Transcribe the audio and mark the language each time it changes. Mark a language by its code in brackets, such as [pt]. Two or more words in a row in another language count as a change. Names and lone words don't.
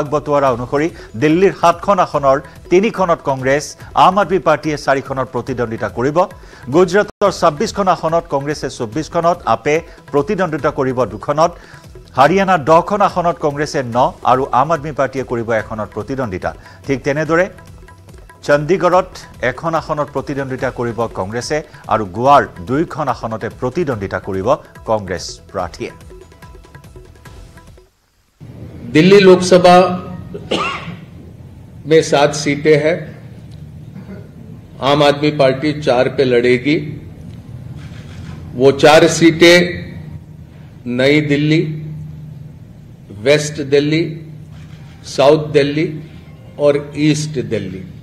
[as] বতৰা অনুসৰি দিল্লীৰ 7খন আসনৰ 3খনত কংগ্ৰেছ আম আদমি পাৰ্টিয়ে 4খনত প্ৰতিদ্বন্দ্বিতা কৰিব গুজৰাটৰ 26খন আসনত কংগ্ৰেছে 24খনত আপে প্ৰতিদ্বন্দ্বিতা কৰিব 2খনত হাৰিয়ানা 10খন আসনত কংগ্ৰেছে 9 আৰু আম আদমি পাৰ্টিয়ে কৰিব এখনত প্ৰতিদ্বন্দ্বিতা ঠিক তেনেদৰে চণ্ডীগড়ত এখন আসনত প্ৰতিদ্বন্দ্বিতা কৰিব কংগ্ৰেছে আৰু গোৱাৰ 2খন আসনতে প্ৰতিদ্বন্দ্বিতা কৰিব কংগ্ৰেছ প্ৰাৰ্থীয়ে [hi] दिल्ली लोकसभा में 7 सीटें हैं आम आदमी पार्टी 4 पे लड़ेगी वो 4 सीटें नई दिल्ली वेस्ट दिल्ली साउथ दिल्ली और ईस्ट दिल्ली